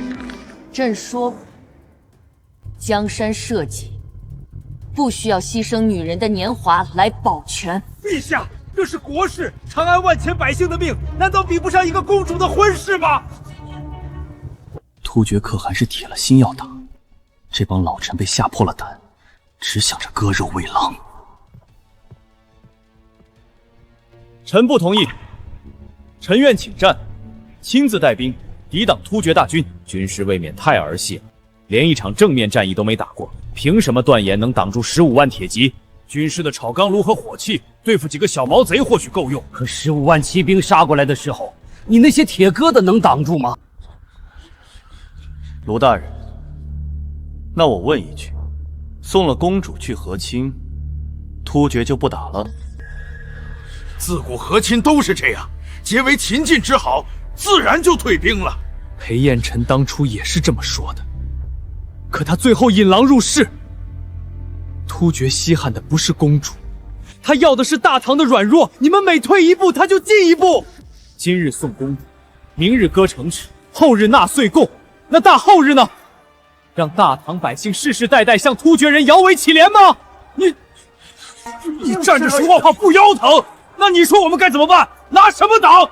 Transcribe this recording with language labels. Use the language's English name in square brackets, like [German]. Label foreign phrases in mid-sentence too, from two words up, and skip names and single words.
[Chinese] 朕說，江山社稷不需要犧牲女人的年華來保全。陛下，這是國事，長安萬千百姓的命，難道比不上一個公主的婚事嗎？突厥可汗是鐵了心要打，這幫老臣被嚇破了膽，只想着割肉餵狼。臣不同意，臣願請戰，親自帶兵抵擋突厥大軍。軍師未免太兒戲了，連一場正面戰役都沒打過，憑什麼斷言能擋住15萬鐵騎？軍師的炒鋼爐和火器，對付幾個小毛賊或許夠用。可15萬騎兵殺過來的時候，你那些鐵疙瘩能擋住嗎？盧大人，那我問一句，送了公主去和親，突厥就不打了？自古和親都是這樣，結為秦晉之好，自然就退兵了。裴彥臣當初也是這麼說的，可他最後引狼入室。突厥稀罕的不是公主，他要的是大唐的軟弱。你們每退一步，他就進一步。今日送公主，明日割城池，後日納歲貢，那大後日呢？讓大唐百姓世世代代向突厥人搖尾乞憐嗎？你站着說話不腰疼？那你說我們該怎麼辦？拿什麼擋？